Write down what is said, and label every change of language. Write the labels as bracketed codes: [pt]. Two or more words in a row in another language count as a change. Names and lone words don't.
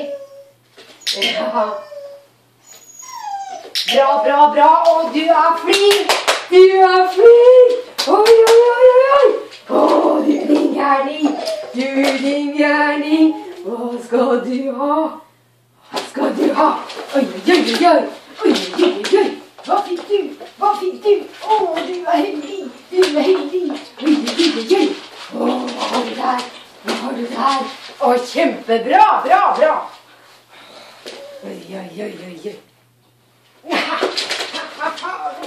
[no] Ja. Bra, bra, bra. Å, du er flink. Du er flink. Oi, oi, oi, oi. Å, du din gærning. Du din gærning. Hva skal du ha? Hva skal du ha? Oi, oi, oi, oi. Oi, oi, oi, oi. Hva fikk du? Hva fikk du? Å, du er heldig. Du er heldig. Oi, oi, oi, oi. Å, hva har du der? Hva har du der? Å, kjempebra. Bra, bra. Oi, oi, oi, oi, oi.